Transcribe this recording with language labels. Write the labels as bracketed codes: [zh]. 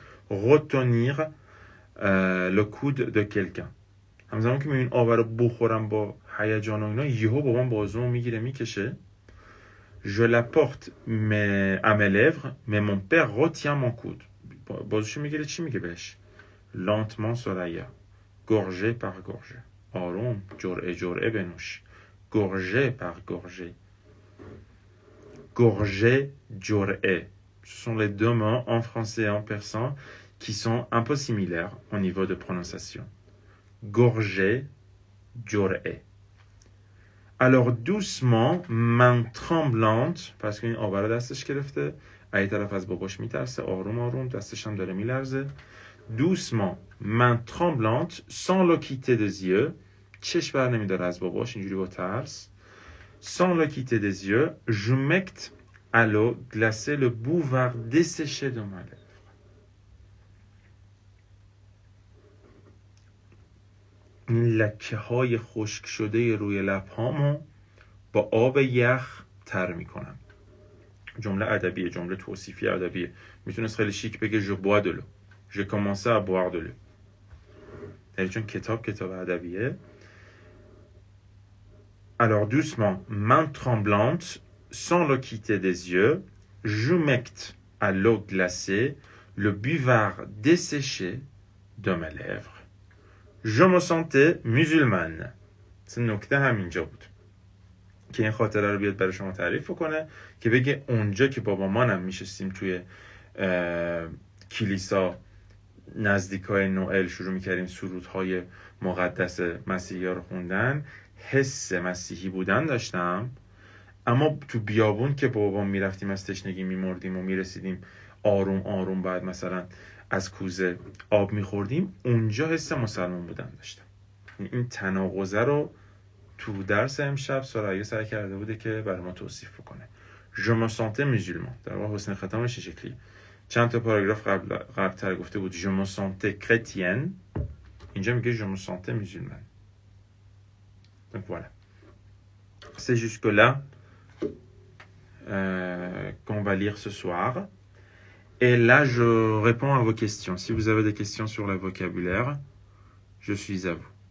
[fr] Retenir le coude de quelqu'un. [fa] همزمان که این آب رو بخورم با هیجان و اینا، یهو بابام بازومو میگیره میکشه. [fr] Je la porte à mes lèvres, mais mon père retient mon coude. [fa] بازوشو میگیره چی میگه بهش؟ [fr] Lentement Soraya, gorgée par gorgée. [fa] آروم، جرعه جرعه بنوش. [fr] Gorgée par gorgée. Gorgée, جرعه. Ce sont les deux mots en français et en persan qui sont un peu similaires au niveau de prononciation. Gorgée, جرعه. Alors doucement, main tremblante, parce [fa] که این آبره دستش گرفته، این طرف از باباش میترسه، آروم آروم دستش هم داره میلرزه. [fr] Doucement, main tremblante, sans le quitter des yeux, [fa] چشم بر نمیداره از باباش اینجوری با ترس. [fr] Sans le quitter des yeux, j'humecte à l'eau glacée le bouvard desséché de ma lèvre. [fa] این لکه های خشک شده روی لبهامو با آب یخ تر میکنم. جمله ادبیه، جمله توصیفی ادبیه. میتونست خیلی شیک بگه [fr] je bois de l'eau. [fa] J'ai commencé à boire de l'eau. یعنی چون کتاب ادبیه. [fr] Alors doucement, main tremblante, sans le quitter des yeux, j'humecte à l'eau glacée le buvard desséché de mes lèvres. Je me sentais musulmane. [fa] C'est نکته همینجا بود که این خاطره رو بیاد برای شما تعریف کنه که بگه اونجا که بابا مانم میشستیم توی کلیسا نزدیکای نوئل شروع میکردیم سرودهای مقدس مسیحی ها رو خوندن، حس مسیحی بودن داشتم. اما تو بیابون که بابا میرفتیم از تشنگی میمردیم و میرسیدیم آروم آروم بعد مثلا از کوزه آب میخوردیم، اونجا حس مسلمان بودن داشتم. این تناقضه رو تو درس امشب سرایه سعی کرده بوده که برای ما توصیف بکنه. [fr] Je me sentais musulman. [fa] در واقع حسن ختامش شکلی چند تا پاراگراف قبل‌تر گفته بود [fr] je me sentais chrétienne. [fa] اینجا میگه [fr] je me sentais musulmane. Donc voilà. C'est jusque là qu'on va lire ce soir. Et là, je réponds à vos questions. Si vous avez des questions sur le vocabulaire, je suis à vous.